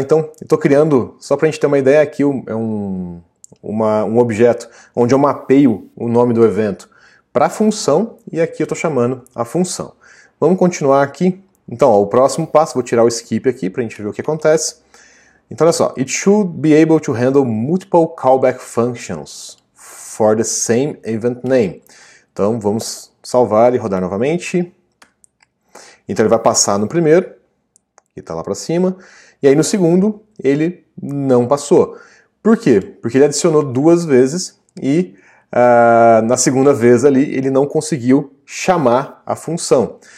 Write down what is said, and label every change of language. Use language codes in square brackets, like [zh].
[pt] Então, eu estou criando, só para a gente ter uma ideia, aqui é um objeto onde eu mapeio o nome do evento para a função e aqui eu estou chamando a função. Vamos continuar aqui. Então, ó, o próximo passo, vou tirar o skip aqui para a gente ver o que acontece. Então, olha só. [en] It should be able to handle multiple callback functions for the same event name. [pt] Então vamos salvar e rodar novamente. Então ele vai passar no primeiro, que está lá para cima, e aí no segundo ele não passou. Por quê? Porque ele adicionou 2 vezes e na segunda vez ali ele não conseguiu chamar a função.